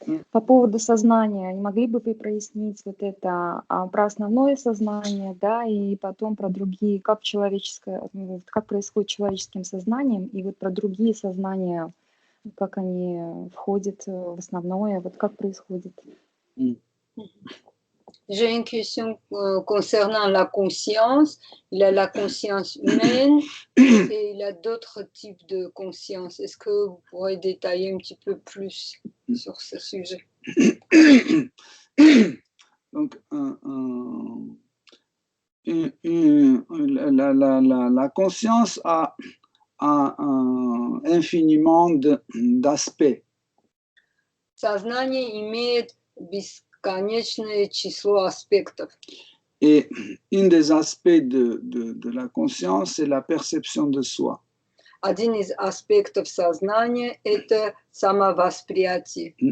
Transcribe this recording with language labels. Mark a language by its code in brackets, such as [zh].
[ru] По поводу сознания. Не могли бы вы прояснить вот это про основное сознание, да, и потом про другие, как происходит человеческим сознанием, и вот про другие сознания, как они входят в основное, вот как происходит? [fr] J'ai une question concernant la conscience. Il y a la conscience humaine et il y a d'autres types de conscience. Est-ce que vous pourrez détailler un petit peu plus sur ce sujet? Donc, la conscience a infiniment d'aspects. [ru] Сознание имеет бесконечное число аспектов. [fr] Et un des aspects de la conscience, c'est la perception de soi. [ru] Один из аспектов сознания – это самовосприятие.